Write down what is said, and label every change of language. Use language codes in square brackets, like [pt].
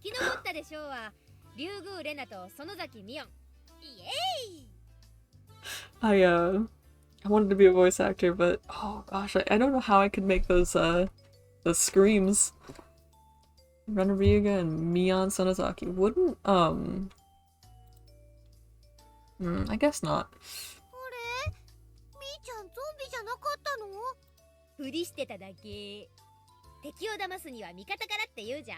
[ja] 生き残ったでしょうは竜宮レナと園崎美音イエーイ [en] I wanted to be a voice actor, but oh gosh, I don't know how I could make those screams. Rena Ryuga and Mion Sonozaki wouldn't I guess not. [ja] あれみーちゃんゾンビじゃなかったのふりしてただけ敵を騙すには味方からって言うじゃん